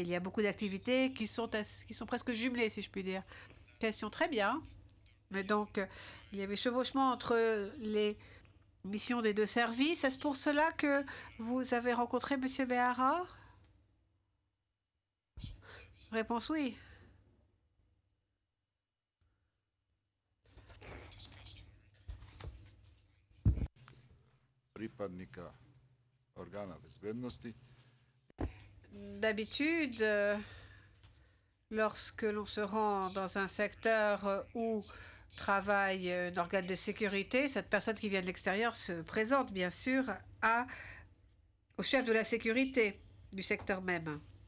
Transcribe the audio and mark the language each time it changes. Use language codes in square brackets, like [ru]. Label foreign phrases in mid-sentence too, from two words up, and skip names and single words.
[fr] Il y a beaucoup d'activités qui sont presque jumelées, si je puis dire. Question très bien. Mais donc, il y avait chevauchement entre les missions des deux services. Est-ce pour cela que vous avez rencontré M. Béhara? Réponse oui. [sr] Pripadnika organa bezbednosti. [fr] D'habitude, lorsque l'on se rend dans un secteur où travaille un organe de sécurité, cette personne qui vient de l'extérieur se présente bien sûr au chef de la sécurité du secteur même.